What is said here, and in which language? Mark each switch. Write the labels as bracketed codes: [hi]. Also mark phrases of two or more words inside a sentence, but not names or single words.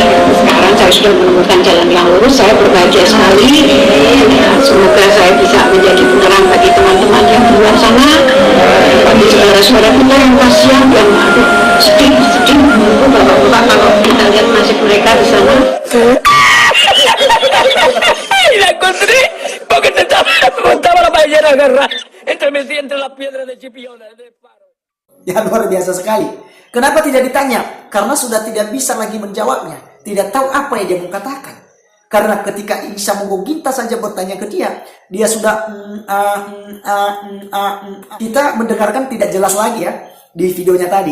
[id] Sekarang saya sudah menemukan jalan yang lurus. Saya berbahagia sekali. Ya, semoga saya bisa menjadi penerang bagi teman-teman yang di luar sana, bagi saudara-saudara kita yang kasihan, yang sedih menunggu bapak-bapak kalau kita lihat nasib mereka di sana. [es] La encontré porque estaba la ballena agarrada entre las piedras de Chipiona de Faro. [id] Ya, luar biasa sekali. Kenapa tidak ditanya? Karena sudah tidak bisa lagi menjawabnya. Tidak tahu apa yang dia mau katakan. Karena ketika Isa Mungginta saja bertanya ke dia, dia sudah kita mendengarkan tidak jelas lagi ya di videonya tadi.